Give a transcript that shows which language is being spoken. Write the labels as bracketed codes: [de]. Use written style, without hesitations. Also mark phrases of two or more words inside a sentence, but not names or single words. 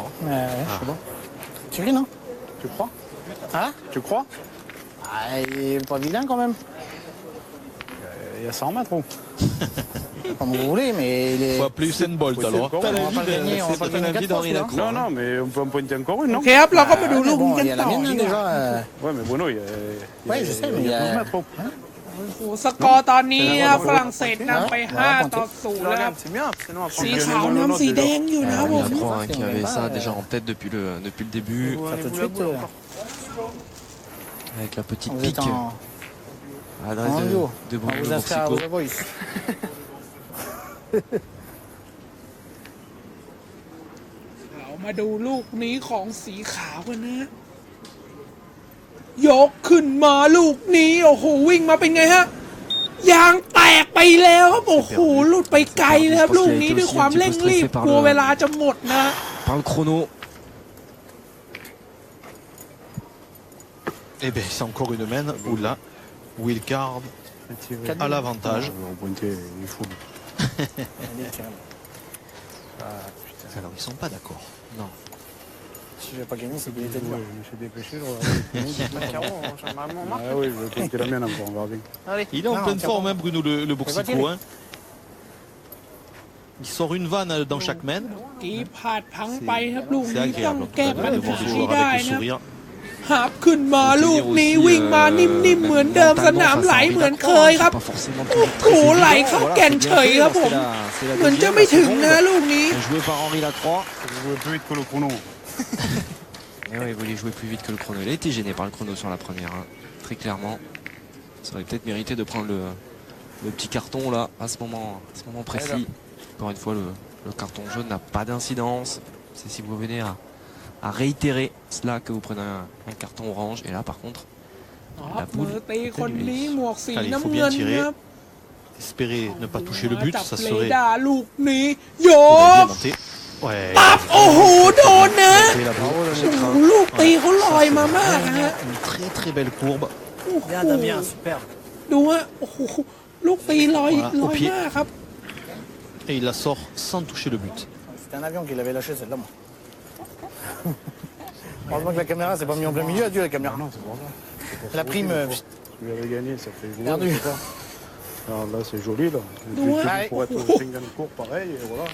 [fr] Ouais, je sais pas. Tu ris, non? Tu crois? Hein? Tu crois? Ah, il est pas vilain quand même. Il y a 100 mètres ou? Comme vous voulez, mais il est. Faut appeler Usain Bolt alors. On va pas le gagner, on va pas le gagner 4 fois, celui-là. Non, non, mais on peut en pointer encore une, [th] โอ [fr] non? [th] เคครับเราก็มาดู [fr] Ah, [th] ลู [fr] mais [th] กนี้ [fr] bon, [th] กัน [fr] il y a [th] ต่ [fr] la [th] อ [fr] mienne [th] ดี [fr] hein, [th] กว่า [fr] déjà. Ouais, mais Bruno, il y a, Ouais, je sais, mais il y a- 12 mètres. Oh. [th] โอ้โหสกอร์ตอนนี้นะครับฝรั่งเศสนำไป5-0แล้วครับ [fr] C'est bien, sinon après. [th] สีขาวนำสีแดงอยู่นะครับผม [fr] Je crois qu'il y avait ça déjà en tête depuis le début. Tout de suite. Avec la petite Vous êtes pique à l'adresse en duo. de On Bruno vous inscrit à Borsico. The Voice. [th] เรามาดูลูกนี้ของสีขาวกันนะ ยกขึ้นมาลูกนี้โอ้โหวิ่งมาเป็นไงฮะยางแตกไปแล้วครับโอ้โหหลุดไปไกลนะครับลูกนี้ด้วยความเร่งรีบกลัวเวลาจะหมดนะ [fr] Par le chrono. Et bien c'est encore une main où là, Wilcard a l'avantage. Au pointé, il est fou. Alors ils sont pas d'accord. Non. Si je n'ai pas gagné, c'est qu'il était dur. Ouais, je me suis dépêché. Carreau, Ah oui, je vais compter la mienne encore, on verra bien. Allez. Il est en pleine forme, hein, Bruno le Borsico. Hein. Il sort une vanne dans chaque main. [th] กีพลาดพลั้งไปครับลูก [fr] C'est [th] นี้ต้อง [fr] agréable en tout [th] แก้ [fr] cas [th] ปัญ [fr] de voir [th] หา [fr] des [th] ให้ [fr] joueurs [th] ได้ [fr] avec le [th] นะ [fr] sourire. [th] หาบขึ้นมาลูกนี้วิ่งมานิ่มๆเหมือนเดิมสนามไหลเหมือนเคยครับ [fr] Pas forcément [th] โอ้ [fr] toujours [th] โห [fr] très [th] ไหล [fr] évident. [th] เข้า [fr] Voilà, [th] แก่น [fr] c'est [th] เฉ [fr] bien [th] ย [fr] fait, [th] ครับ [fr] là, [th] ผม [fr] c'est la [th] เหมือนจะ [fr] deuxième, [th] ไม่ [fr] la [th] ถึง [fr] seconde. [th] นะลูกนี้ [fr] Joué par Henri Lacroix. Vous jouez plus vite que le chrono. Mais ouais, il voulait jouer plus vite que le chrono. Il a été gêné par le chrono sur la première, hein, très clairement. Ça aurait peut-être mérité de prendre le petit carton là, à ce moment précis. Encore une fois, le carton jaune n'a pas d'incidence. C'est si vous venez à réitérer cela que vous prenez un carton orange. Et là, par contre, [th] ครับมือตีคนนี้หมวกสี [fr] Allez, il faut [th] น้ำ [fr] bien [th] เงิน [fr] tirer. [th] ครับ [fr] Espérer ne pas toucher le but, [th] จับ [fr] ça [th] เล [fr] serait [th] ดาลูกนี้โย [fr] bien [th] ก [fr] monté. Ouais. [th] ปับโอ้โหโดนนะ [fr] Et la boule. [th] โอ้โหลูกตีเขาลอยมามากนะฮะ [fr] Une très très belle courbe. [th] โอ้โห [fr] Bien, Damien, super. [th] ดูฮะโอ้โหลูกตีลอย [fr] Voilà, [th] ล [fr] au [th] อย [fr] pied. [th] มากครับ [fr] Et il la sort sans toucher le but. C'était un avion qu'il avait lâché, celle-là, moi. Heureusement que la caméra s'est pas mise en plein milieu, adieu la caméra. Non, c'est pour ça. La prime. Si vous avez gagné, ça fait jouer. Perdu. c'est ça. Alors là, c'est joli, là. Ouais. Tu pourrais être 50 cours, pareil, et voilà.